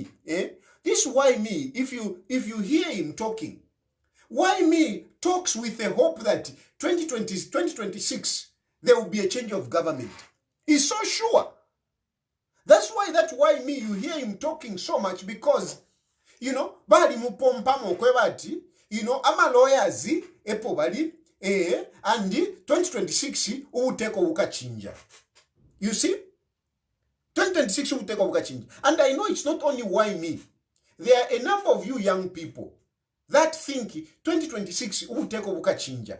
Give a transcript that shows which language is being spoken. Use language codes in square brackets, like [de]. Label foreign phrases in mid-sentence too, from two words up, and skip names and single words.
[en] This why me, if you hear him talking, why me talks with the hope that 2026, there will be a change of government. He's so sure. That's why me, you hear him talking so much, because, [bem] bali mupompamo kwebati, ama lawyers, epo bali, and 2026, uteko ukachinja. [en] You see? 2026, [bem] uteko ukachinja. [en] And I know it's not only why me. There are a number of you young people that think 2026, [bem] uteko ukachinja.